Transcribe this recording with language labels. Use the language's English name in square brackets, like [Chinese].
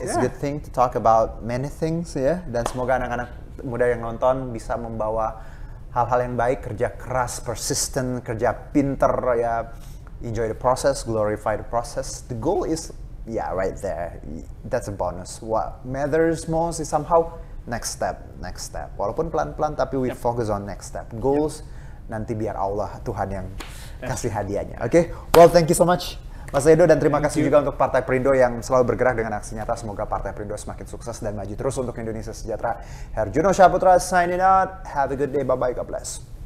[English] it's a good thing to talk about many things ya. [Indonesian] Dan semoga anak-anak muda yang nonton bisa membawa hal-hal yang baik, kerja keras, persistent, kerja pinter ya. [English] Enjoy the process, glorify the process. The goal is right there. That's a bonus. What matters most is somehow next step. [Indonesian] Walaupun pelan-pelan tapi [English] we focus on next step. [Indonesian] Goals nanti biar Allah Tuhan yang kasih hadiahnya. Oke. [English] Well, thank you so much [Indonesian] Mas Edo, dan terima kasih juga untuk Partai Perindo yang selalu bergerak dengan aksi nyata. Semoga Partai Perindo semakin sukses dan maju terus untuk Indonesia sejahtera. [English] Herjuno Syaputra signing out. Have a good day. Bye-bye. God bless.